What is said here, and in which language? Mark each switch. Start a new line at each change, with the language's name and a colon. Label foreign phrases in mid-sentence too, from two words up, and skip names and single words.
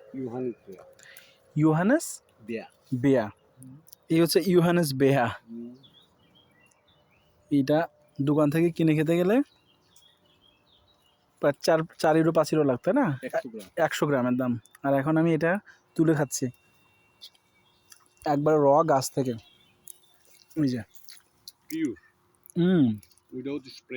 Bangla: ইউহানিস বেয়া। ইউহানেস বেয়া। বেয়া, এই হচ্ছে ইউহানেস বেয়া। এটা দোকান থেকে কিনে খেতে গেলে প্রায় 4 ইউরো 5 ইউরো লাগতো না, 100 গ্রাম। 100 গ্রামের দাম। আর এখন আমি এটা তুলে খাচ্ছি একবার র গাছ থেকে, ওই যে
English: pure without spray.